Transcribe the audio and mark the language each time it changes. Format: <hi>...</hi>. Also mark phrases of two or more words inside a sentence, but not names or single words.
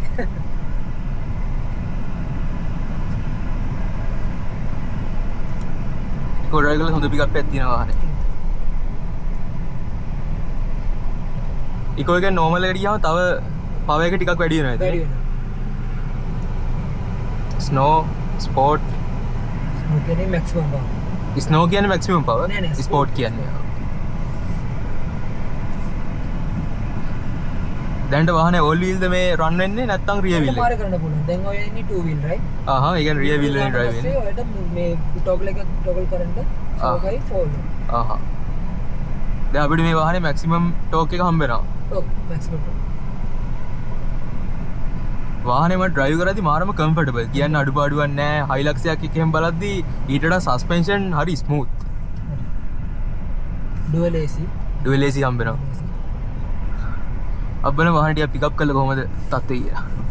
<en>eco drive</en> <si>කරලා හොඳ pickup එකක් තියෙනවා වාහනේ. eco එකෙන් normal එකට ගියාම තව power එක ටිකක් වැඩි වෙනවා. වැඩි වෙනවා.</si> <en>snow sport</en> <si>කියන්නේ</si> <en>maximum power.</en> <si>snow කියන්නේ</si> <en>maximum power.</en> <si>sport කියන්නේ. දැන්ට වාහනේ</si> <en>all wheel</en> <si>ද මේ run වෙන්නේ නැත්නම් rear wheel එක? මාර කරන්න පුළුවන්. දැන් ඔය ඉන්නේ 2</si> <en>wheel right?</en> <si>ඒ කියන්නේ</si> <en>rear wheel</en> <si>එකෙන් drive වෙන්නේ. ඔයට මේ toggle එක toggle කරන්න 4x4. දැන් අපිට මේ වාහනේ</si> <en>maximum torque</en> <si>එක හම්බ වෙනවා.</si> <en>maximum torque.</en> <si>වාහනේ මම drive කරද්දි මාරම comfortable. කියන්නේ අඩුපාඩුවක් නැහැ. Hilux එකක් එක්ක එහෙම බලද්දි ඊට වඩා suspension හරි smooth.</si> <en>dual AC</en> <si>හම්බ වෙනවා. අපේ වාහනේ ටික</si> <en>pick up</en> <si>කරලා කොහමද තත්ත්වය කියලා.</si>